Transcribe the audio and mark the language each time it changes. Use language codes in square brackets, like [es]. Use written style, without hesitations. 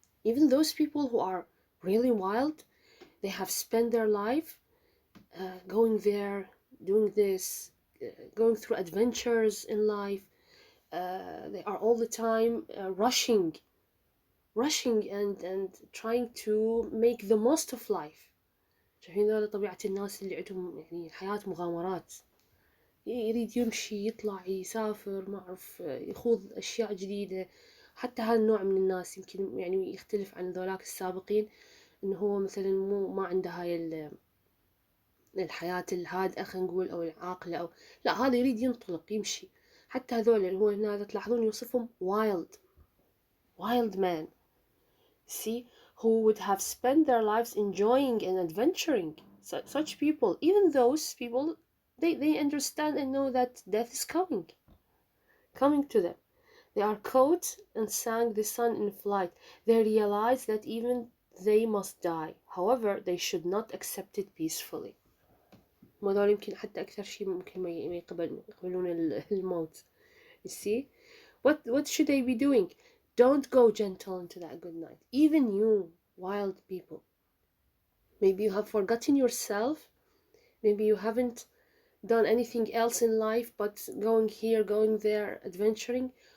[en] Even those people who are really wild, they have spent their life going there, doing this, going through adventures in life. They are all the time rushing and trying to make the most of life. [ar] شايفين هذا طبيعة الناس اللي عندهم يعني حياة مغامرات، يريد يمشي يطلع يسافر ما أعرف يخوض أشياء جديدة. حتى هذا النوع من الناس يمكن يعني يختلف عن ذولاك السابقين، إنه هو مثلا ما عنده هاي الحياة الهادئة خلينا نقول أو العاقلة، أو لا، هذا يريد ينطلق يمشي. حتى هذول اللي هو هنا تلاحظون يوصفهم [en] wild man. See, who would have spent their lives enjoying and adventuring. Such people, even those people, they understand and know that death is coming to them. They are caught and sang the sun in flight. They realize that even they must die. However, they should not accept it peacefully. [ar] هذول يمكن حتى أكثر شيء ممكن ما يقبلون الموت. [en] You see, what should they be doing? Don't go gentle into that good night. Even you, wild people. Maybe you have forgotten yourself. Maybe you haven't done anything else in life but going here, going there, adventuring.